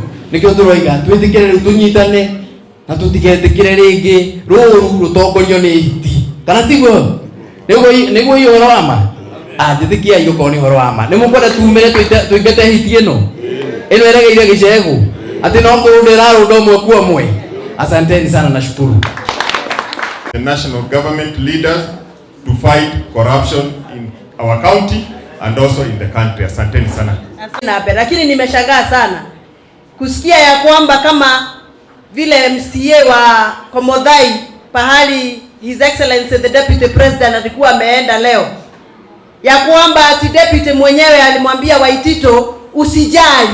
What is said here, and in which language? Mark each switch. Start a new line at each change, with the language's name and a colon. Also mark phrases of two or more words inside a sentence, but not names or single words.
Kikuyu: Nĩkĩo tũroiga twĩtĩkĩre rĩu tũnyitane na tũtigetĩkĩre rĩngĩ rũũru rũtongorio nĩ hiti, kana tiguo? Nĩguo hiyo ũhoro wa ma? Njĩtĩkiai gũkorwo nĩ ũhoro wa ma. Nĩ mũkwenda tumĩre tũingate hiti ĩno ĩregeire gĩcegũ atĩ no kũrũnda ĩrarũnda ũmwe kwa ũmwe?
Swahili: Asanteni sana, nashukuru.
English: The national government leaders to fight corruption in our county and also in the country.
Swahili: Asanteni sana. Lakini nimeshangaa sana kusikia ya kwamba kama vile MCA wa Komodhai pahali
English: His Excellency the Deputy President
Swahili: alikuwa ameenda leo, ya kwamba ati deputy mwenyewe alimwambia Waitito usijali.